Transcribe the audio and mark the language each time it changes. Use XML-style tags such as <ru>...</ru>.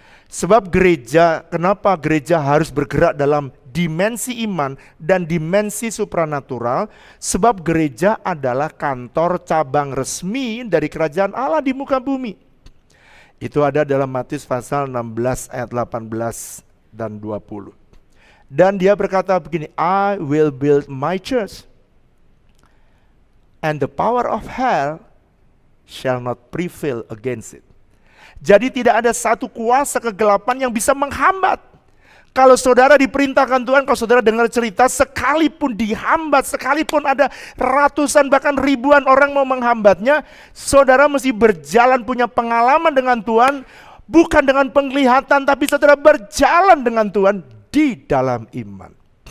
<id>Sebab kenapa gereja harus bergerak dalam dimensi iman dan dimensi supranatural? Sebab gereja adalah kantor cabang resmi dari kerajaan Allah di muka bumi. Itu ada dalam Matius pasal 16 ayat 18 dan 20. Dan dia berkata begini,</id> <en>I will build my church, and the power of hell shall not prevail against it.</en> <id>Jadi tidak ada satu kuasa kegelapan yang bisa menghambat. Kalau saudara diperintahkan Tuhan, kalau saudara dengar cerita, sekalipun dihambat, sekalipun ada ratusan bahkan ribuan orang mau menghambatnya, saudara mesti berjalan punya pengalaman dengan Tuhan, bukan dengan penglihatan, tapi saudara berjalan dengan Tuhan di dalam iman.</id>